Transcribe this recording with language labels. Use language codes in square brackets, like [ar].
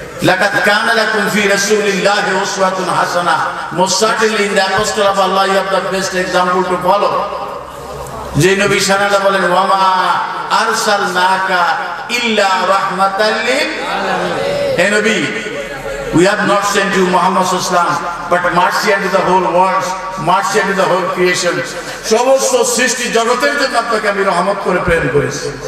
[ar] لقد كان لكم في رسول الله أسوة حسنة. [en] Most certainly in the apostle of Allah you have the best example to follow. [bn] যে নবী শানে বলেন, [ar] ওয়ামা আরসালনাকা ইল্লা রাহমাতাল লিল আলামিন। [bn] হে নবী, [en] we have not sent you Muhammad sallallahu alaihi wasallam but mercy unto the whole world, mercy unto the whole creation. [bn] সমস্ত সৃষ্টি জগতের জন্য আপনাকে আমি রহমত করে প্রেরণ করেছি।